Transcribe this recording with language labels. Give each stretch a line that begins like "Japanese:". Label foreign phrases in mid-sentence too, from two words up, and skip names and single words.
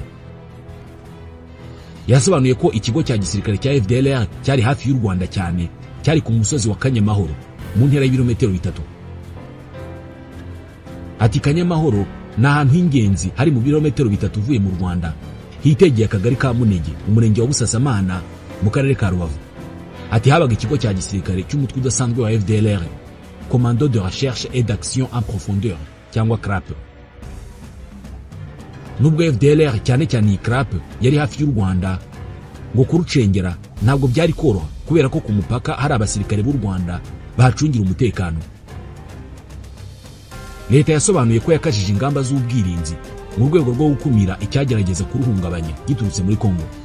Kinyarwanda: Yasobanuye ko ikigo cya gisirikare cya FDLR cyari hafi y'u Rwanda cyane, cyari ku musozi wa Kanyamahoro mu ntera y'ibirometero 3. Ati Kanyamahoro ni ahantu h'ingenzi hari mu birometero 3 uvuye mu Rwanda, hitegeye akagari ka Munege, umurenge wa Busasamana mu karere ka Rubavu. Ati habaga ikigo cya gisirikare cy'umutwe udasanzwe wa FDLR,
French: Commando de Recherche et d'Action en Profondeur cyangwa CRAP.
Kinyarwanda: Nubwo FDLR cyane cyane iyi CRAP yari hafi y'u Rwanda, ngo kurucengera ntabwo byari koroha kubera ko ku mupaka hari abasirikare b'u Rwanda bahacungira umutekano. Leta yasobanuye ko yakajije ingamba z'ubwirinzi mu rwego rwo gukumira icyagerageza kuruhungabanya giturutse muri Kongo.